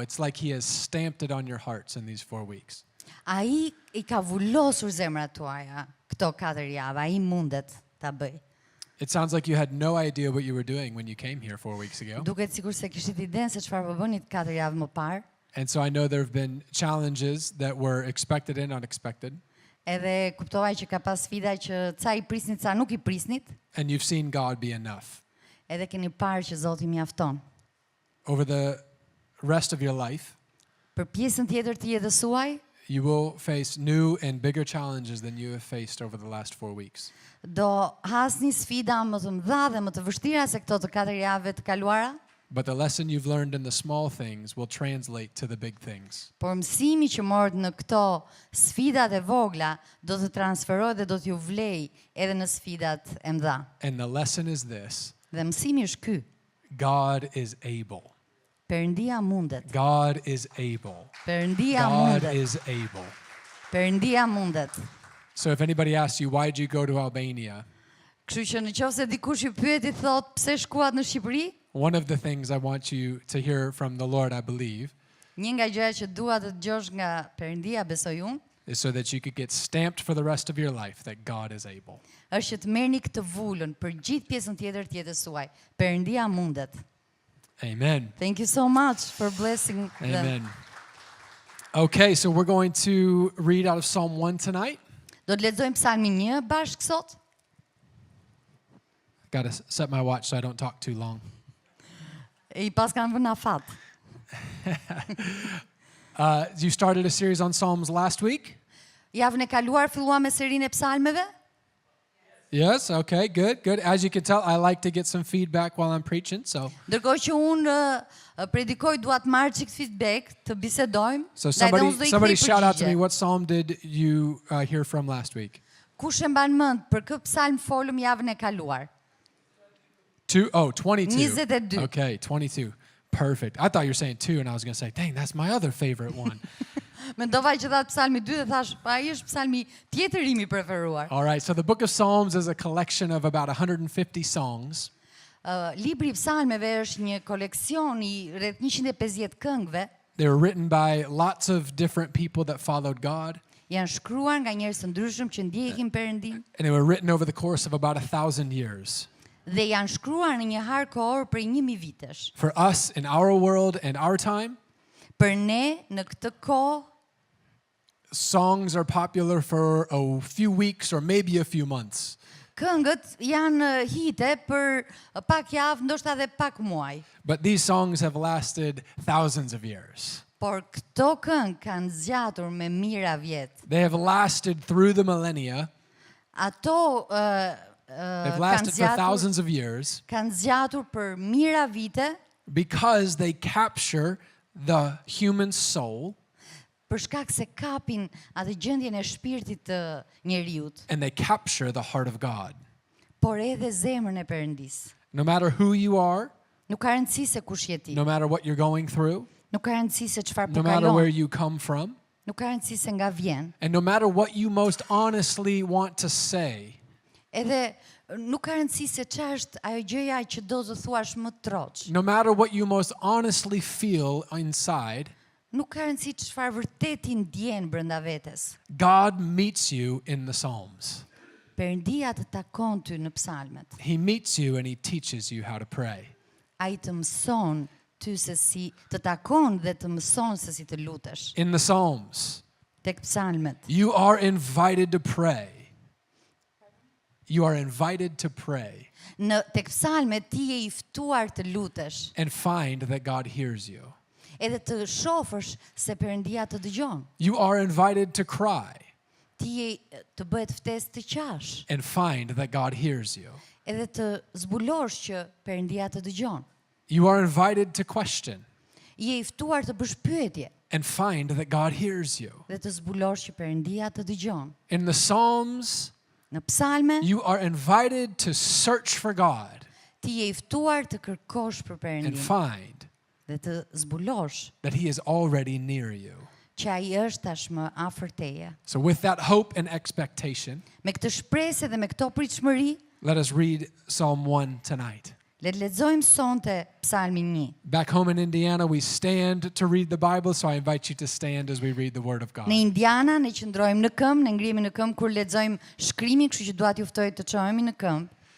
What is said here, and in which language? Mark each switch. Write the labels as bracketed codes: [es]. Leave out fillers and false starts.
[en] It's like He has stamped it on your hearts in these 4 weeks. [sq] Ai I ka vullosur zemrat tuaja këto 4 javë, ai mundet ta bëj. [en] It sounds like you had no idea what you were doing when you came here 4 weeks ago. [sq] Duket sikur se kishit idenë se çfarë po bënit 4 javë më parë. [en] And so I know there have been challenges that were expected and unexpected. [sq] Edhe kuptova që ka pas sfida që ca I prisnit, ca nuk I prisnit, [en] And you've seen God be enough. [sq] edhe keni parë që Zoti mjafton. [en] Over the rest of your life, [sq] Për pjesën tjetër të jetës suaj, [en] you will face new and bigger challenges than you have faced over the last 4 weeks. [sq] do hasni sfida më të mëdha dhe më të vështira se këto të 4 javëve të kaluara, [en] But the lesson you've learned in the small things will translate to the big things. [sq] por mësimi që morët në këto sfidat e vogla do të transferohet dhe do t'ju vlej edhe në sfidat e mëdha. [en] And the lesson is this: [sq] Dhe mësimi është ky. [en] God is able. [sq] Perëndia mundet. [en] God is able. [sq] Perëndia [en] God [sq] mundet. [en] is able. [sq] Perëndia mundet. [en] So if anybody asks you, why did you go to Albania? [sq] Kështu që nëse dikush ju pyet I thot pse shkuat në Shqipëri, [en] One of the things I want you to hear from the Lord, I believe, [sq] një nga gjërat që dua të dëgjosh nga Perëndia, besoj unë, [en] is so that you could get stamped for the rest of your life that God is able. [sq] është që të merrni këtë vulën për gjithë pjesën tjetër të jetës suaj. Perëndia mundet. [en] Amen. Thank you so much for blessing them. Amen. Okay, so we're going to read out of Psalm 1 tonight. [sq] Do të lexojmë Psalmin 1 bashkë sot. [en] Got to set my watch so I don't talk too long. [sq] I pas kanë vënë afat. [en] You started a series on Psalms last week? [sq] Javën e kaluar filluam me serinë e psalmeve. [en] Yes, okay, good, good. As you can tell, I like to get some feedback while I'm preaching, so [sq] Ndërkohë që unë predikoj dua të marr çik feedback, të bisedojmë. Ndaj dhe unë do I [en] somebody [sq] kthej [en] shout out to me, [sq] përgjigje. [en] what psalm did you hear from last week? [sq] Kush e mban mend për kë psalm folëm javën e kaluar? 22. 22. [en] Okay, 22. Perfect. I thought you were saying 2 and I was going to say, dang, that's my other favorite one. [sq] Mendova që thatë psalmi 2 dhe thash, pa ai është psalmi tjetër im I preferuar. [en] All right, so the book of Psalms is a collection of about 150 songs. [sq] Libri I psalmeve është një koleksion I rreth 150 këngëve, [en] They were written by lots of different people that followed God, [sq] janë shkruar nga njerëz të ndryshëm që ndjekin Perëndin [en] and they were written over the course of about 1,000 years. [sq] dhe janë shkruar në një har kohor prej 1000 vitesh. [en] For us in our world and our time, [sq] Për ne në këtë kohë [en] songs are popular for a few weeks or maybe a few months. [sq] këngët janë hite për pak javë, ndoshta edhe pak muaj. [en] But these songs have lasted thousands of years. [sq] Por këto këngë kanë zgjatur me mijëra vjet. [en] They have lasted through the millennia. [sq] Ato [en] They've [sq] kanë [en] lasted for [sq] zgjatur, [en] thousands of years [sq] kanë zgjatur për mijëra vite [en] because they capture the human soul [sq] për shkak se kapin atë gjendjen e shpirtit të njeriut, [en] and they capture the heart of God. [sq] por edhe zemrën e Perëndis. [en] No matter who you are, [sq] Nuk ka rëndësi se kush je ti. [en] no matter what you're going through, [sq] Nuk ka rëndësi se çfarë po [en] no matter where [sq] kalon. [en] you come from, [sq] Nuk ka rëndësi se nga vjen. [en] and no matter what you most honestly want to say, [sq] Edhe nuk ka rëndësi se çfarë është ajo gjëja që do të thuash më troç. [en] no matter what you most honestly feel inside, [sq] Nuk ka rëndësi çfarë vërtet I ndjen brenda vetes. [en] God meets you in the Psalms. [sq] Perëndia të takon ty në psalmet. [en] He meets you and He teaches you how to pray. [sq] Ai të mëson ty se si të takon dhe të mëson se si të lutesh. [en] In the Psalms, [sq] Tek psalmet. [en] you are invited to pray. You are invited to pray [sq] Tek psalmet ti je I ftuar të lutesh, [en] and find that God hears you. [sq] edhe të shohësh se Perëndia të dëgjon. [en] You are invited to cry [sq] Ti je të bëhet ftesë të qash, [en] and find that God hears you. [sq] edhe të zbulosh që Perëndia të dëgjon. [en] You are invited to question [sq] Je I ftuar të bësh pyetje [en] and find that God hears you. [sq] dhe të zbulosh që Perëndia të dëgjon. [en] In the Psalms, [sq] Në psalme [en] you are invited to search for God [sq] Ti je i ftuar të kërkosh për [en] and [sq] Perëndin [en] find [sq] dhe të zbulosh [en] that He is already near you. [sq] që ai është tashmë afër teje. [en] So with that hope and expectation, [sq] Me këtë shpresë dhe me këto pritshmëri, [en] let us read Psalm 1 tonight. [sq] le të lexojmë sonte Psalmin 1. [en] Back home in Indiana, we stand to read the Bible, so I invite you to stand as we read the Word of God. [sq] Në Indiana ne qëndrojmë në këmbë, ne ngrihemi në këmbë kur lexojmë shkrimin, kështu që dua t'ju ftoj të çohemi në këmbë.